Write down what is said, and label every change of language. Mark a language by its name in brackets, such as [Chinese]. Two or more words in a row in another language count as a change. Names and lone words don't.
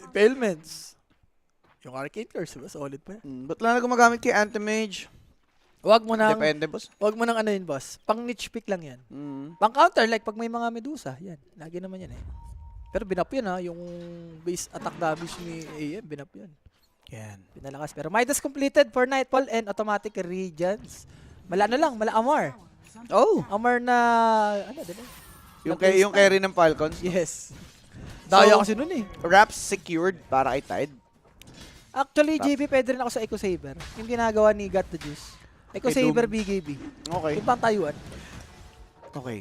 [Filipino] Impalements. Yung Arcane Curse, diba? Solid pa yan. Ba't lang na gumagamit kay Anti-Mage? Wag mo nang, Depende, boss. wag mo nang ano yun, boss. Pang niche pick lang yan. Mm. Pang counter, like pag may mga Medusa, yan. Lagi naman yan eh. Pero binap yan ha, yung base attack damage ni AM, binap yan. Yan. Pinalakas. [English] Pero Midas completed for Nightfall and automatic regions. [Filipino] Mala Amar. Oh! Amar na, diba? Yung carry ng Falcons. Yes. Daya So, kasi nun eh. [English] Wraps secured [Filipino] para kay Tide. Actually, JB, pwede rin ako sa Eco Saver. Yung ginagawa ni Got the Juice. Eco Kay Saver Doom. BKB. Okay. Yung pang tayuan. Okay.